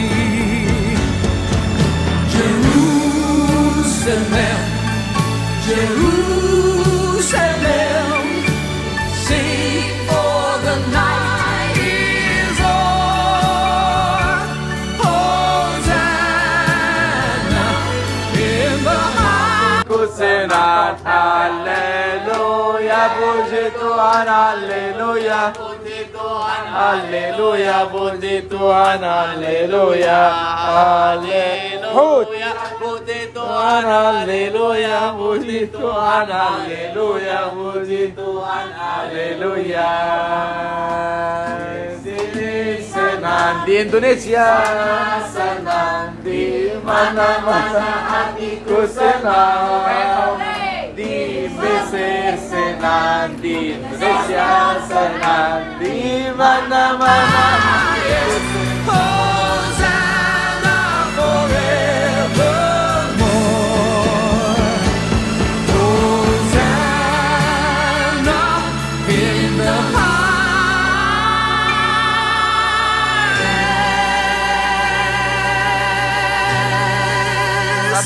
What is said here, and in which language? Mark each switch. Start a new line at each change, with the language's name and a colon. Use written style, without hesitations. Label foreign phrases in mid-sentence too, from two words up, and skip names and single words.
English: Jerusalem, Jerusalem, sing for the night is o'er. Hosanna in the high.
Indonesian: Kusenat, Hallelujah, puji Tuhan, Hallelujah, Hallelujah, puji Tuhan, Hallelujah, Hallelujah, puji Tuhan, Hallelujah, puji Tuhan, Hallelujah, puji Tuhan, Hallelujah. Senang di Indonesia, senang di mana-mana hatiku senang. Di Mesir senang, di Indonesia senang, di mana-mana.
English: Hosanna forevermore. Hosanna in the highest.